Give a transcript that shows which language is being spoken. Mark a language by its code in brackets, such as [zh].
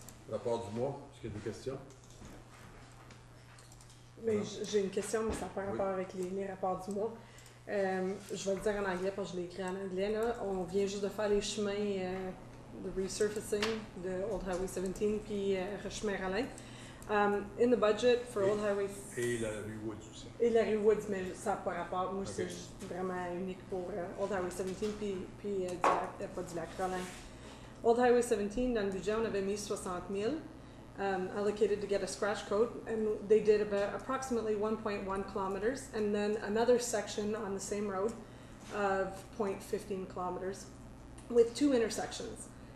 [fr] Rapport du mois, est-ce qu'il y a des questions? Mais j'ai une question, mais ça n'a pas rapport avec les rapports du mois. Je vais le dire en anglais parce que je l'ai écrit en anglais. Là. On vient juste de faire les chemins de resurfacing de Old Highway 17 puis Chemin-Rallin. [en] In the budget for Old Highway... [fr] Et la rue Woods aussi. Et la rue Woods, mais ça n'a pas rapport. Moi, c'est vraiment unique pour Old Highway 17 puis pas du Lac-Rallin. [en] Old Highway 17, [fr] dans le budget, on avait mis [en] 60 000 allocated to get a scratch coat, and they did about approximately 1.1 kilometers, and then another section on the same road of 0.15 kilometers with 2 intersections.